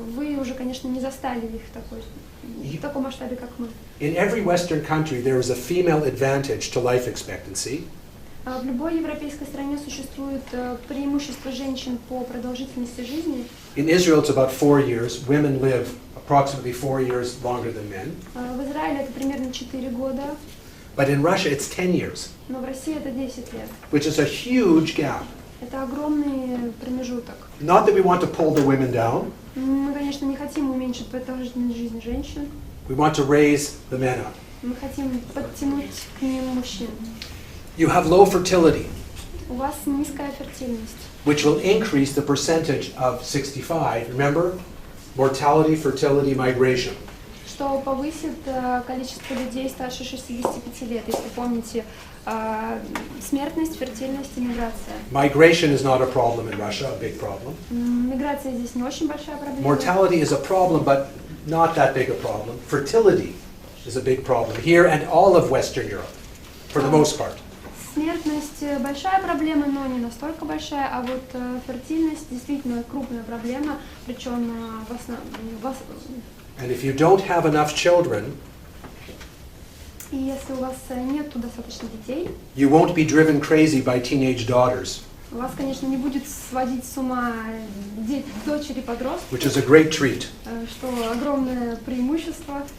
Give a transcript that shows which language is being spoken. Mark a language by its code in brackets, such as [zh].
[ru] Вы уже, конечно, не застали их в таком масштабе, как мы. [en] In every Western country, there is a female advantage to life expectancy. [ru] В любой европейской стране существует преимущество женщин по продолжительности жизни. [en] In Israel, it's about 4 years. Women live approximately 4 years longer than men. [ru] В Израиле это примерно 4 года. [en] But in Russia, it's 10 years, [ru] Но в России это 10 лет. [en] which is a huge gap. [ru] Это огромный промежуток. [en] Not that we want to pull the women down. [ru] Мы, конечно, не хотим уменьшить продолжительность жизни женщин. [en] We want to raise the men up. [ru] Мы хотим подтянуть к ним мужчин. [en] You have low fertility, [ru] У вас низкая фертильность, [en] which will increase the percentage of 65. Remember? Mortality, fertility, migration. [ru] что повысит количество людей старше 65 лет. Если помните, смертность, фертильность и миграция. [en] Migration is not a problem in Russia, a big problem. [ru] Миграция здесь не очень большая проблема. [en] Mortality is a problem, but not that big a problem. Fertility is a big problem here and all of Western Europe, for the most part. [ru] Смертность большая проблема, но не настолько большая, а вот фертильность действительно крупная проблема, причем в основном. [en] And if you don't have enough children, [ru] И если у вас нету достаточно детей, [en] you won't be driven crazy by teenage daughters, [ru] вас, конечно, не будет сводить с ума дочери-подростки, [en] which is a great treat [ru] что огромное преимущество.